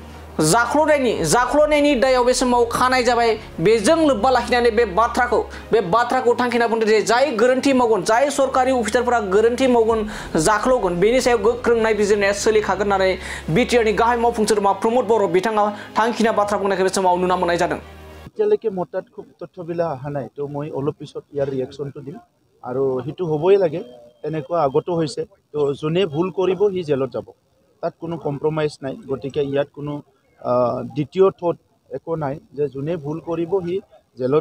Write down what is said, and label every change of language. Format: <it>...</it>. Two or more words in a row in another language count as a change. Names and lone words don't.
<brx>जाख्ल'नायनि दायाव बे समाव खानाय जाबाय बेजों लोब्बा लाखिनानै बे बाथ्राखौ थांखिना बुंदों जे जाय गोरोन्थि मावगोन जाय सरकारि अफिसारफोरा गोरोन्थि मावगोन जाख्ल'गोन बेनि सायाव गोख्रों नायबिजिरनाया सोलिखागोन होननानै बिटिआरनि गाहाय मावफुं सोद्रोमा प्रमद बर' बिथाङा थांखिना बाथ्रा बुंनायखौ बे समाव नुना मोननाय जादों</brx> <as>এতিয়ালৈকে মোৰ তাত খুব তথ্যবিলাক অহা নাই তো মই অলপ পিছত ইয়াৰ ৰিয়েকশ্যনটো দিম আৰু সেইটো হ'বই লাগে তেনেকুৱা আগতো হৈছে তো যোনে ভুল কৰিব সি জেলত যাব তাত কোনো কম্প্ৰমাইজ নাই গতিকে ইয়াত কোনো দ্বিতীয় থট একো নাই যে যোনে ভুল কৰিব সি জেলত</as>